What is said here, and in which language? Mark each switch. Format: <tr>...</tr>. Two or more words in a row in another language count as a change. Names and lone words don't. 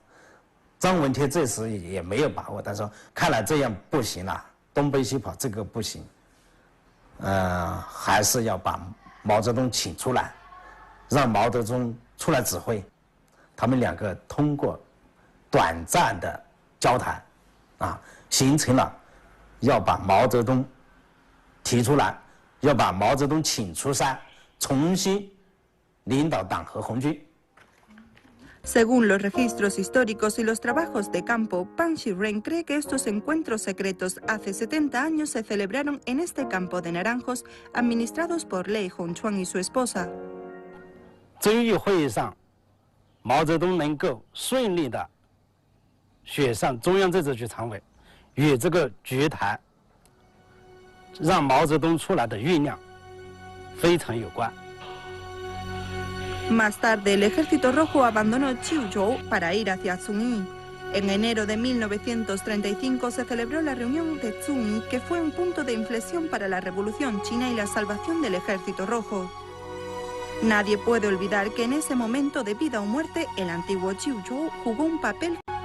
<zh>张闻天这时也没有把握，他说：“看来这样不行了，东奔西跑这个不行，还是要把毛泽东请出来，让毛泽东出来指挥。” 他们两个通过短暂的交谈，形成了要把毛泽东提出来，要把毛泽东请出山，重新领导党和红军。</zh> <es>Según los registros históricos y los trabajos de campo, Pang Shiren cree que estos encuentros secretos hace 70 años se celebraron en este campo de naranjos administrados por Lei Hongchuan y su esposa.</es> <zh>遵义会议上，毛泽东能够顺利的选上中央政治局常委，与这个局谈，让毛泽东出来的酝酿非常有关。</zh> <es>Más tarde, el Ejército Rojo abandonó Chiuzhou para ir hacia Zunyi. En enero de 1935 se celebró la reunión de Zunyi, que fue un punto de inflexión para la Revolución China y la salvación del Ejército Rojo. Nadie puede olvidar que en ese momento de vida o muerte, el antiguo Chiuzhou jugó un papel</es>